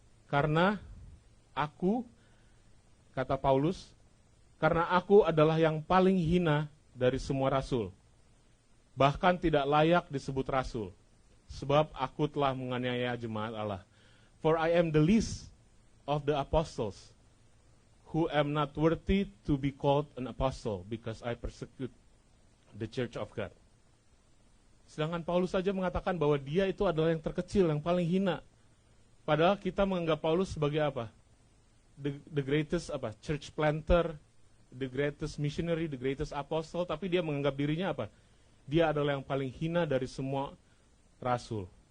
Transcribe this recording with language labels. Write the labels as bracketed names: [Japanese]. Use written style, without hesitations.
[Indonesian] Karena aku, kata Paulus, karena aku adalah yang paling hina dari semua rasul, bahkan tidak layak disebut rasul, sebab aku telah menganiaya jemaat Allah. [English] For I am the least of the apostles, who am not worthy to be called an apostle, because I persecute the church of God. [Indonesian] Sedangkan Paulus saja mengatakan bahwa dia itu adalah yang terkecil, yang paling hina. Padahal kita menganggap Paulus sebagai apa? [English] The greatest church planter, the greatest missionary, the greatest apostle, [Indonesian] tapi dia menganggap dirinya apa? Dia adalah yang paling hina dari semua rasul.